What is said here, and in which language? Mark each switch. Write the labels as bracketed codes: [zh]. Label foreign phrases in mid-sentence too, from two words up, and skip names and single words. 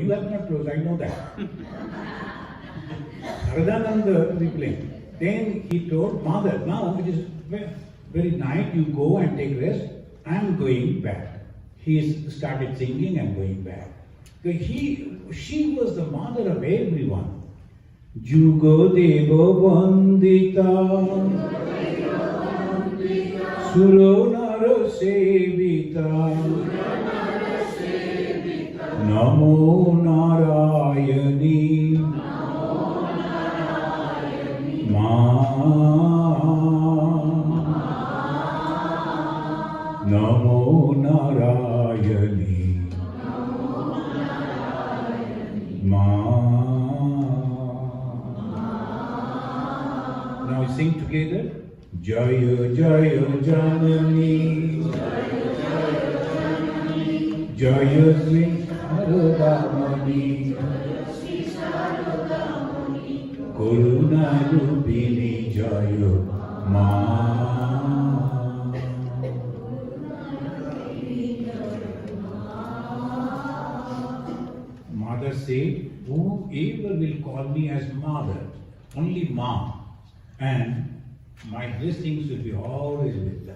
[en] You have not closed, I know that. Saradananda replaying. Then he told Mother, now it is very night, you go and take rest. I'm going back. He started singing and going back. She was the mother of everyone. [sa] युग देव वन्दिता सुरनर सेविता नमो नारायणि नमो नारायणि [en] Now we sing together. [sa] जय जय जननि जय श्री सारदामणि करुणा रूपिणि जय मा. [en] Mother said, whoever will call me as mother, only Ma, and my blessings will be always with them.